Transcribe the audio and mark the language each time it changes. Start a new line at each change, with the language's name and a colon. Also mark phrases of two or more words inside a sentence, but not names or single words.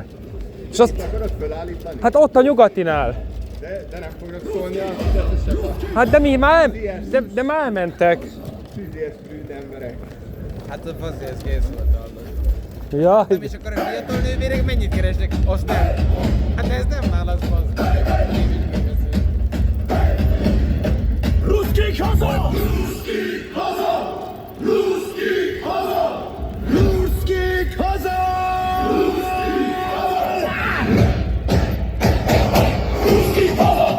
Hungarian: És azt... Hát ott a nyugatinál. De nem fognak szólni a fizetések. Hát de mi már de már elmentek. Tüzész prűd emberek. Hát a fasz, ez kész volt hallod. Ja. Nem is akkor a fiatal nővérek mennyit keresnek? Azt nem. Hát ez nem válasz, fasz. Ruszkik haza! Ruszkik haza! Ruszkik haza! Ruszkik haza! Ruszkik haza!